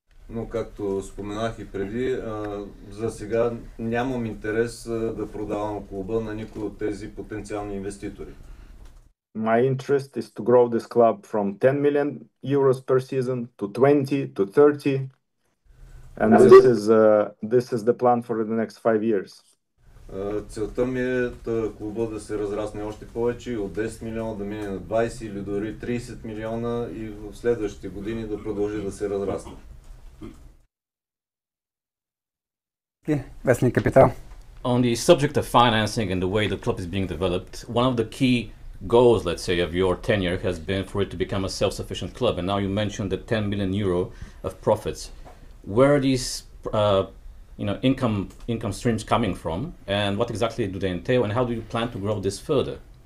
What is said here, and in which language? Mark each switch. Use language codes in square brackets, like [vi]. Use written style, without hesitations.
[bg] Но както споменах и преди, за сега нямам интерес да продавам клуба на никой от тези потенциални инвеститори. [en] My interest is to grow this club from 10 million euros per season to 20 to 30. And this is the plan for the next 5 years. [bg] Целта ми е клуба да се разрасне още повече, от 10 милиона да мине на 20 или дори 30 милиона и в следващите години да продължи да се разрасне. Вестник Капитал. [en] On the subject of financing and the way the club is being developed, one of the key goals, let's say, of your tenure has been for it to become a self-sufficient club. And now you mentioned the 10 million euro of profits. Where are these income streams coming from, and what exactly do they entail, and how do you plan to grow this further?